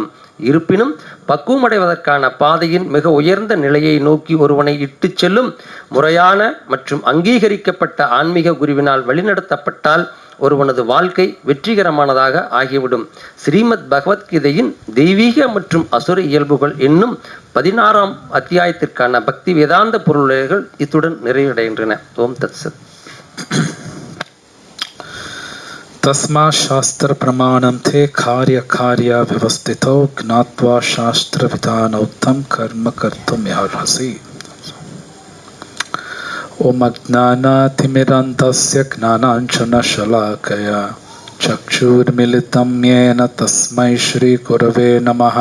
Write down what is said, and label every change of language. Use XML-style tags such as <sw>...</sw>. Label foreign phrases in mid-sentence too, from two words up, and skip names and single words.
<ta>இருப்பினும் பக்குவமடைவதற்கான பாதையின் மிக உயர்ந்த நிலையை நோக்கி ஒருவனை இட்டு செல்லும் முறையான மற்றும் அங்கீகரிக்கப்பட்ட ஆன்மீக குருவினால் வழிநடத்தப்பட்டால் ஒருவனது வாழ்க்கை வெற்றிகரமானதாக ஆகிவிடும். ஸ்ரீமத் பகவத்கீதையின் தெய்வீக மற்றும் அசுர இயல்புகள் என்னும் 16ஆம் அத்தியாயத்திற்கான பக்தி வேதாந்த பொருளுரைகள் இத்துடன் நிறைவடைகின்றன.</ta> <sa>ओम् तत् सत्. तस्मा शास्त्र प्रमाणम थे कार्य कार्य व्यवस्थितो ज्ञात्वा शास्त्र विधानोक्तं कर्म कर्तुम् अर्हसि. ओम अज्ञानातिमिरान्धस्य ज्ञानाञ्जनशलाकया चक्षुर्मिलितं येन तस्मै श्रीगुरवे नमः.</sa>